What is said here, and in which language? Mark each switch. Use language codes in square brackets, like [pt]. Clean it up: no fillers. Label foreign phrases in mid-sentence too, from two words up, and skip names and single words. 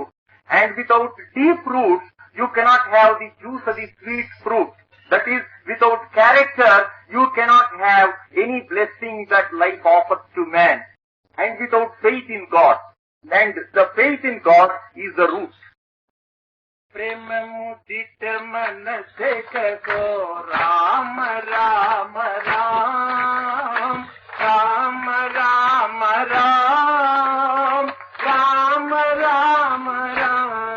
[en] And without deep roots, you cannot have the juice of the sweet fruit. That is, without character, you cannot have any blessing that life offers to man. And without faith in God. And the faith in God is the root. [hi] प्रेम मुदित मन से कहो राम राम राम राम राम राम राम राम राम